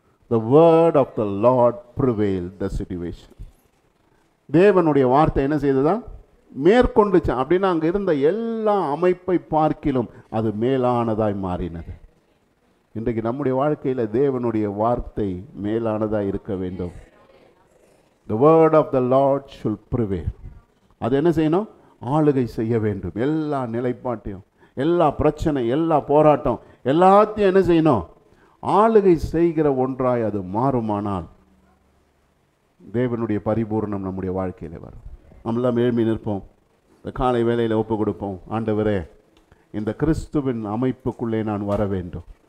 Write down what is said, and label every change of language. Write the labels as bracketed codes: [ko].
[en] The word of the Lord prevailed the situation. [ta] தேவனுடைய வார்த்தை என்ன செய்ததா? மேற்கொண்டுச்சான். அப்படின்னா அங்கே இருந்த எல்லா அமைப்பை பார்க்கிலும் அது மேலானதாய் மாறினது. இன்றைக்கு நம்முடைய வாழ்க்கையில் தேவனுடைய வார்த்தை மேலானதாக இருக்க வேண்டும். [en] The word of the Lord should prevail. [ta] அது என்ன செய்யணும்? ஆளுகை செய்ய வேண்டும். எல்லா நிலைப்பாட்டையும், எல்லா பிரச்சனை, எல்லா போராட்டம் எல்லாத்தையும் என்ன செய்யணும்? ஆளுகை செய்கிற ஒன்றாய் அது மாறுமானால் தேவனுடைய பரிபூர்ணம் நம்முடைய வாழ்க்கையில் வரும். நம்மளாம் எழுப்பி நிற்போம். இந்த காலை வேளையில் ஒப்பு கொடுப்போம். ஆண்டவரே, இந்த கிறிஸ்துவின் அமைப்புக்குள்ளே நான் வர வேண்டும்.